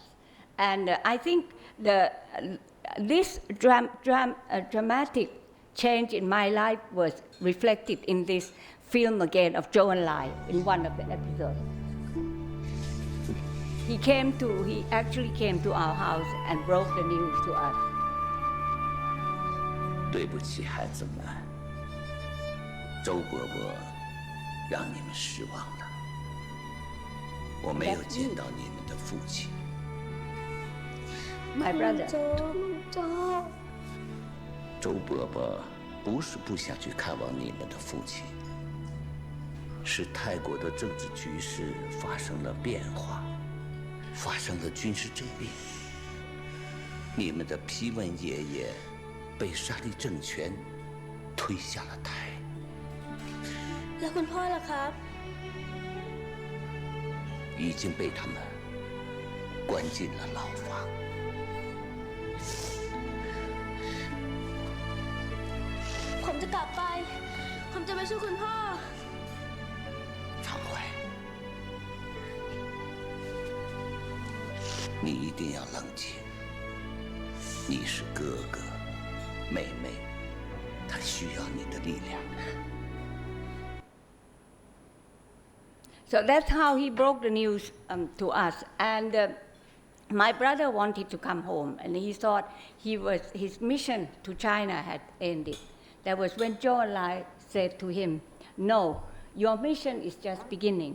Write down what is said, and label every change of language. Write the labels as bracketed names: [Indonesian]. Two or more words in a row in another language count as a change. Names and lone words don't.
[English] And I think this dramatic change in my life was reflected in this film again of Zhou Enlai in one of the episodes. He actually came to our house and broke the news to us. [Chinese] 对不起，孩子们，周伯伯让你们失望了。我没有见到你们的父亲。 [English] My brother. [Chinese] 周伯伯不是不想去看望你们的父亲，是泰国的政治局势发生了变化，发生了军事政变。你们的批文爷爷被沙利政权推下了台。 [Thai] แล้วคุณพ่อล่ะครับ [Chinese] 已经被他们关进了牢房。 [Thai] ผมจะกลับไป ผมจะไปช่วยคุณพ่อ [Chinese] 常怀，你一定要冷静。你是哥哥，妹妹，她需要你的力量。 [English] So that's how he broke the news to us. And my brother wanted to come home, and he thought his mission to China had ended. That was when Zhou Enlai said to him, "No, your mission is just beginning.